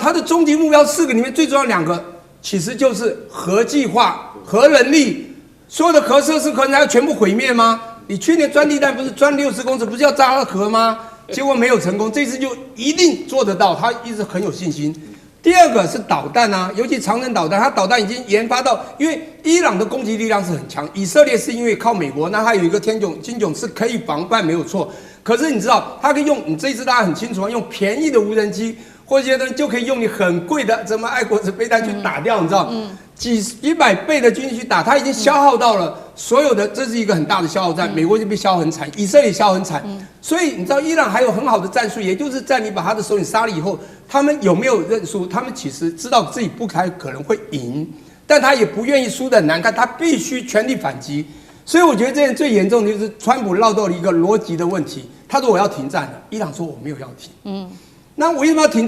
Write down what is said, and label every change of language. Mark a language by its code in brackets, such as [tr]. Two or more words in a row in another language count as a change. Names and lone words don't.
[zh] 他的終極目標4個裡面最重要2個，其實就是核計劃、核能力，所有的核設施、核能要全部毀滅嗎？你去年鑽地彈不是鑽60公尺，不是要炸了核嗎？結果沒有成功，這次就一定做得到，他一直很有信心。第二個是導彈啊，尤其長程導彈，它導彈已經研發到，因為伊朗的攻擊力量是很強，以色列是因為靠美國，那它有一個金迥是可以防範沒有錯。可是你知道，它可以用你這一次大家很清楚啊，用便宜的無人機或者些人就可以用你很貴的什麼愛國者飛彈去打掉，你知道，幾百倍的軍力去打，它已經消耗到了所有的，這是一個很大的消耗戰。美國就被消耗很慘，以色列消耗很慘，所以你知道伊朗還有很好的戰術，也就是在你把他的首領殺了以後，他們有沒有認輸？他們其實知道自己不太可能會贏，但他也不願意輸得很難看，他必須全力反擊。所以我覺得这件最嚴重的就是川普繞到了一個邏輯的問題。他說我要停戰了，伊朗說我沒有要停。那我為什麼要停戰？